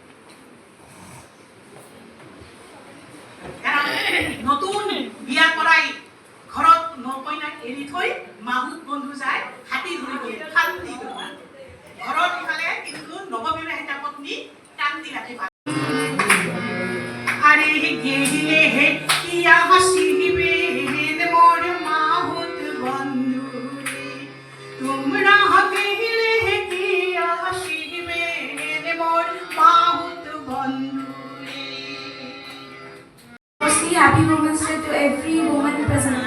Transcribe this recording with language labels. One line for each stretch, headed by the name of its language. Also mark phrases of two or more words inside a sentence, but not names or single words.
Assamese: নতুন বিয়া কৰাই ঘৰত নকইনাক এৰি থৈ মাহুত বন্ধু যায় হাতী ধৰিবলৈ শান্তি ঘৰত ইফালে কিন্তু নৱবিবাহিতা পত্নী কান্দি ৰাখি
Rangpuri: আৰে গেহিলে হে কিয়া হাসিবে মোর মাহুত বন্ধু তোমরা গেহিলে হে কিয়া হাসিবে মোর মাহুত বন্ধু
English: Happy Women's Day to every woman present.